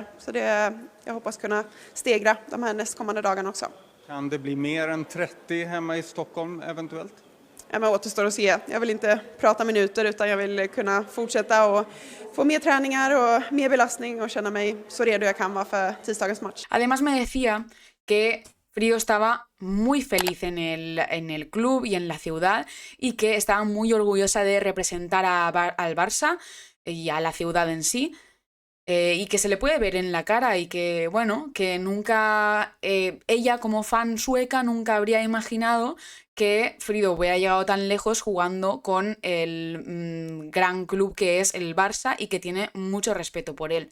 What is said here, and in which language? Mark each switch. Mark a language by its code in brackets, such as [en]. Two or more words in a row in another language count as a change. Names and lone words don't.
[sv] Så jag hoppas kunna stegra de här nästkommande dagarna också. Kan det bli mer än 30 hemma i Stockholm eventuellt? Ja, men återstår att se. Jag vill inte prata minuter utan jag vill kunna fortsätta och få mer träningar och mer belastning och känna mig så redo jag kan vara för tisdagens match. [es] Además me decía que Frido estaba muy feliz en el club y en la ciudad y que estaba muy orgullosa de representar al Barça y a la ciudad en sí, y que se le puede ver en la cara y que, bueno, que nunca, ella como fan sueca nunca habría imaginado que Frido hubiera llegado tan lejos jugando con el gran club que es el Barça y que tiene mucho respeto por él.